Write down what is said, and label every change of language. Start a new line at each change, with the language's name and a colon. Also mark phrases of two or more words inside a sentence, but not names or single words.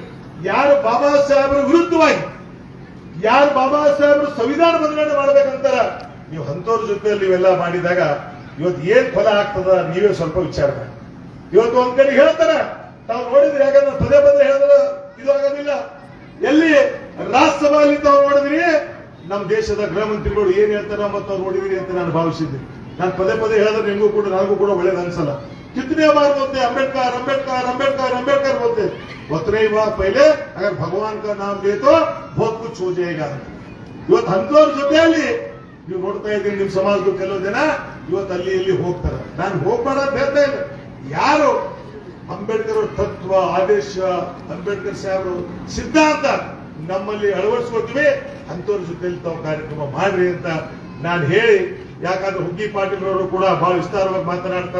Kannada: ಯಾರು ಬಾಬಾ ಸಾಹೇಬರ ವಿರುದ್ಧವಾಗಿ, ಯಾರು ಬಾಬಾ ಸಾಹೇಬರು ಸಂವಿಧಾನ ಬದಲಾವಣೆ ಮಾಡ್ಬೇಕಂತಾರ, ನೀವು ಅಂತವ್ರ ಜೊತೆಯಲ್ಲಿ ನೀವೆಲ್ಲ ಮಾಡಿದಾಗ ಇವತ್ತು ಏನ್ ಫಲ ಆಗ್ತದ ನೀವೇ ಸ್ವಲ್ಪ ವಿಚಾರ ಮಾಡಿ. ಇವತ್ತು ಒಂದ್ ಕಡೆ ಹೇಳ್ತಾರ, ತಾವು ನೋಡಿದ್ರಿ, ಯಾಕಂದ್ರೆ ಪದೇ ಪದೇ ಹೇಳಿದ್ರ ಇದು ಆಗೋದಿಲ್ಲ. ಎಲ್ಲಿ ರಾಜ್ಯಸಭೆಯಲ್ಲಿ ತಾವು ನೋಡಿದ್ರಿ, ನಮ್ಮ ದೇಶದ ಗೃಹ ಮಂತ್ರಿಗಳು ಏನ್ ಹೇಳ್ತಾರ ಮತ್ತು ಅವ್ರು ನೋಡಿದ್ರಿ ಅಂತ ನಾನು ಭಾವಿಸಿದ್ದೀನಿ. ನಾನು ಪದೇ ಪದೇ ಹೇಳಿದ್ರೆ ನಿಮಗೂ ಕೂಡ ನನಗೂ ಕೂಡ ಒಳ್ಳೇದು ಅನ್ಸಲ್ಲ.
Hindi: कितने बार बोलते अंबेडकर अंबेडकर अंबेडकर अंबेडकर बोलते, उतने ही बार पहले अगर भगवान का नाम ले तो बहुत कुछ हो जाएगा.
Kannada: ಇವತ್ತು ಅಂತವ್ರ ಜೊತೆಯಲ್ಲಿ ನೀವು ನೋಡ್ತಾ ಇದ್ದೀರಿ, ನಿಮ್ ಸಮಾಜದ ಕೆಲವು ಜನ ಇವತ್ತು ಅಲ್ಲಿ ಇಲ್ಲಿ ಹೋಗ್ತಾರೆ. ನಾನು ಹೋಗ್ಬೇಡ ಅಂತ ಹೇಳ್ತಾ ಇಲ್ಲ. ಯಾರು ಅಂಬೇಡ್ಕರ್ ತತ್ವ ಆದೇಶ, ಅಂಬೇಡ್ಕರ್ ಸಾಹೇಬರು ಸಿದ್ಧಾಂತ ನಮ್ಮಲ್ಲಿ ಅಳವಡಿಸ್ಕೊಳ್ತೀವಿ, ಅಂತವ್ರ ಜೊತೆಯಲ್ಲಿ ತಾವು ಕಾರ್ಯಕ್ರಮ ಮಾಡ್ರಿ ಅಂತ ನಾನು ಹೇಳಿ, ಯಾಕಂದ್ರೆ ಹುಗ್ಗಿ ಪಾಟೀಲ್ ಅವರು ಕೂಡ ಬಹಳ ವಿಸ್ತಾರವಾಗಿ ಮಾತನಾಡ್ತಾರ.